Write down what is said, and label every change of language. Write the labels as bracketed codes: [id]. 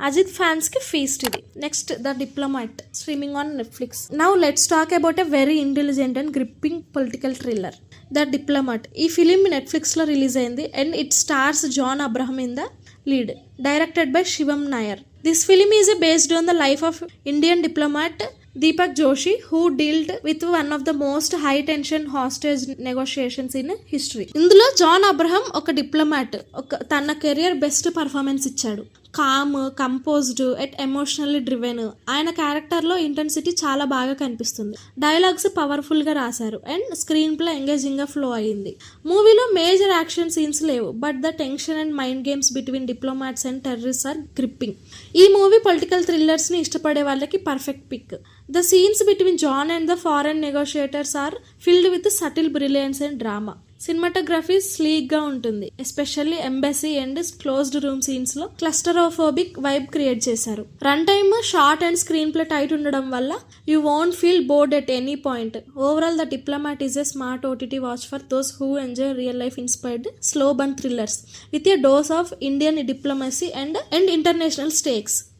[te] Ajit fans కి feast ఇది. [en] Next the diplomat, streaming on Netflix. Now let's talk about a very intelligent and gripping political thriller, the diplomat. [te] ఈ film Netflix లో release అయింది [en] And it stars John Abraham in the lead. Directed by Shivam Nayar. This film is based on the life of Indian diplomat Deepak Joshi, who dealt with one of the most high tension hostage negotiations in history. [te] ఇందులో John Abraham ఒక diplomat, తన career best performance ఇచ్చాడు. [en] Calm, composed at emotionally driven. [te] ఆయన క్యారెక్టర్లో intensity చాలా బాగా కనిపిస్తుంది. Dialogues పవర్ఫుల్గా రాశారు అండ్ స్క్రీన్ ప్లే ఎంగేజింగ్గా ఫ్లో అయ్యింది. మూవీలో మేజర్ యాక్షన్ సీన్స్ లేవు, [en] But the tension and mind games between diplomats and terrorist are gripping. [te] ఈ మూవీ పొలిటికల్ థ్రిల్లర్స్ని ఇష్టపడే వాళ్ళకి perfect pick. [en] The scenes between John and the foreign negotiators are filled with subtle brilliance and drama. [te] Cinematography స్లీక్గా ఉంటుంది, especially embassy and closed room సీన్స్లో క్లస్టరోఫోబిక్ vibe create చేశారు. [en] run time short and screenplay tight [te] ఉండడం వల్ల [en] You won't feel bored at any point. Overall the diplomat is a smart OTT watch for those who enjoy real life inspired slow burn thrillers with a dose of Indian diplomacy and international stakes.